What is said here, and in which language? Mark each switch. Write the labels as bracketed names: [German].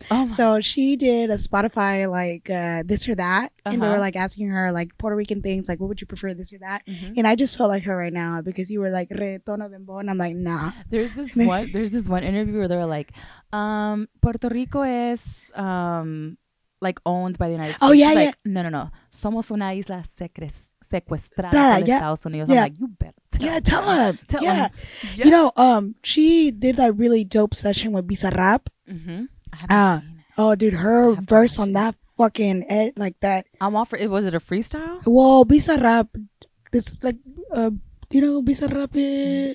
[English] Oh, so she did a Spotify like this or that, and they were like asking her like Puerto Rican things, like what would you prefer, this or that? And I just felt like her right now because you were like reggaeton or dembow, and I'm like, nah. There's this one interview where they were like, Puerto Rico es like owned by the United States. Oh yeah, like, no. [Spanish] Somos una isla secuestrada por Estados Unidos. [English] I'm like, you better tell her. Yeah. You know, she did that really dope session with Bizarrap. I haven't seen it. Oh, dude, her verse on that fucking like that. I'm off for it. Was it a freestyle? Well, Bizarrap, it's like, you know who Bizarrap is?